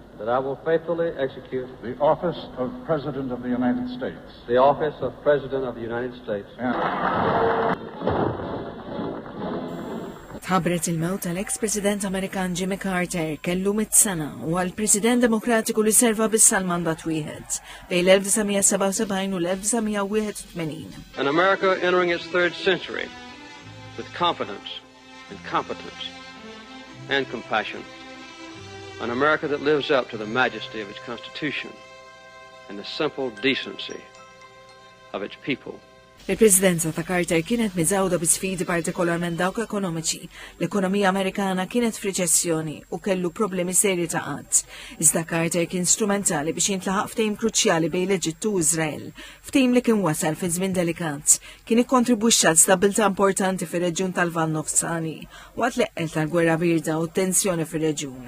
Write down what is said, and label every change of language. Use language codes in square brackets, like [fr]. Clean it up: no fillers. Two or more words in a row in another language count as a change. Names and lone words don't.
[en] that I will faithfully execute the office of President of the United States. the office of President of the United States. [mt] Tħabbret il-mewt tal-eks President Amerikan Jimmy Carter kellu 100 sena u għal-President Demokratiku li serva bissa l-mandat wieħed bejn l-1977 u l-1981. [en] An America entering its third century with confidence and competence and compassion. An America that lives up to the majesty of its Constitution and the simple decency of its people. [mt] Il-Presidenza ta' Carter kienet miżawda bi sfidi partikolarment dawk ekonomiċi. L-ekonomija Amerikana kienet f'riċessjoni u kellu problemi serji ta' qatt. Iżda Carter kien strumentali biex jintlaħaq ftehim kruċjali bejn l-Eġittu u Iżrael. Ftehim li kien wasal fi żmien delikat. Kien ikkontribwixxa għal stabilità importanti fir-reġjun tal-Lvant Nofsani waqt l-eqqel tal-Gwerra Birda u t-tensjoni fir-reġjun.